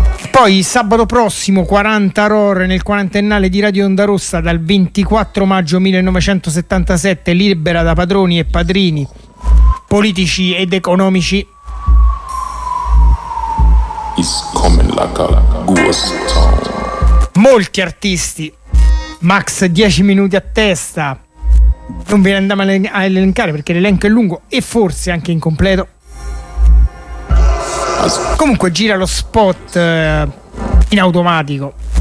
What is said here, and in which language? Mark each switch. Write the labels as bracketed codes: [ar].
[it] Poi sabato prossimo 40 ore nel quarantennale di Radio Onda Rossa dal 24 maggio 1977, libera da padroni e padrini politici ed economici. [en] It's coming like a ghost town. [it] Molti artisti, max 10 minuti a testa, non ve ne andiamo a elencare perché l'elenco è lungo e forse anche incompleto. Comunque gira lo spot in automatico.